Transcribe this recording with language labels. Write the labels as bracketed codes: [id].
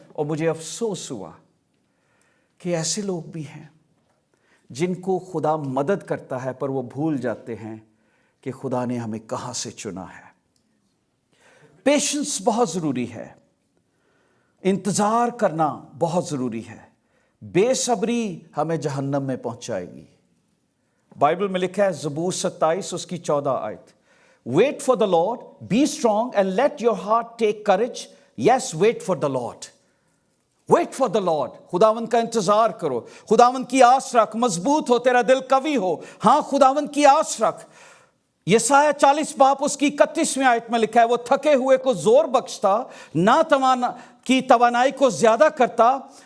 [ur] اور مجھے افسوس ہوا کہ ایسے لوگ بھی ہیں جن کو خدا مدد کرتا ہے پر وہ بھول جاتے ہیں کہ خدا نے ہمیں کہاں سے چنا ہے. پیشنس بہت ضروری ہے. انتظار کرنا بہت ضروری ہے. بے صبری ہمیں جہنم میں پہنچائے گی. بائبل میں لکھا ہے زبور 27 اس کی 14 آیت, [en] Wait for the Lord, be strong and let your heart take courage. Yes, wait for the Lord. Wait for the Lord. [ur] خداوند کا انتظار کرو, خداوند کی آس رکھ, مضبوط ہو, تیرا دل قوی ہو. ہاں خداوند کی آس رکھ. یسایہ 40 باب اس کی 31ویں آیت میں لکھا ہے وہ تھکے ہوئے کو زور بخشتا, کی توانائی کو زیادہ کرتا.